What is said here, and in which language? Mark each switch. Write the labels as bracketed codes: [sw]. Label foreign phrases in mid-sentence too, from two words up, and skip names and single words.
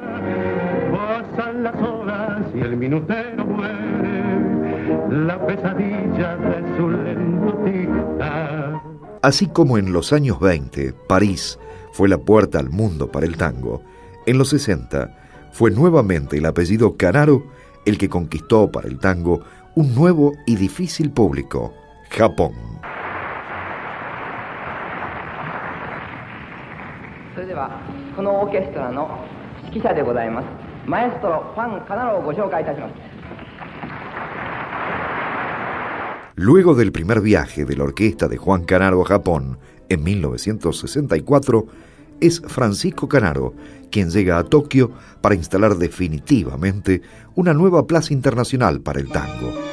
[es] Pasan las horas y el minutero muere, la pesadilla de su lento tic-tac. Así como en los años 20, París fue la puerta al mundo para el tango, en los 60 fue nuevamente el apellido Canaro el que conquistó para el tango un nuevo y difícil público, Japón. [ja] それではこのオーケストラの指揮者でございますマエストロファン・カナロをご紹介いたします。 [es] Luego del primer viaje de la orquesta de Juan Canaro a Japón en 1964, es Francisco Canaro quien llega a Tokio para instalar definitivamente una nueva plaza internacional para el tango.